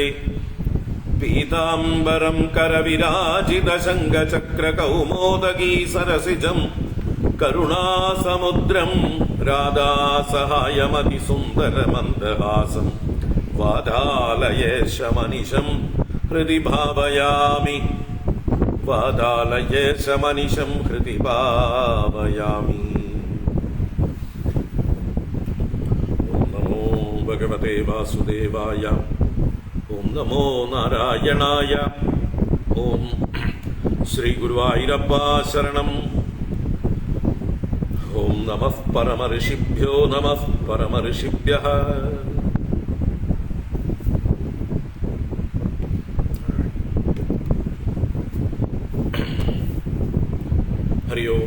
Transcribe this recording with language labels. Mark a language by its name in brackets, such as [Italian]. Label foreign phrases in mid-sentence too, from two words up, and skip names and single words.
[Sanskrit] पीताम्बरं करविराजितशङ्खचक्रकौमोदगी सरसिजं करुणासमुद्रं राधासहायमतिसुन्दरमन्दहासं वादालयेशमनिशं हृदि भावयामि। वादालयेशमनिशं हृदि भावयामि। ഭഗവതേ വാസുദേവായ. ഓം നമോ നാരായണായ. ഓം ശ്രീ ഗുരുവായൂരപ്പ ശരണം. ഓം നമഃ പരമഋഷിഭ്യോ നമഃ പരമഋഷിഭ്യഃ. ഹരി ഓം.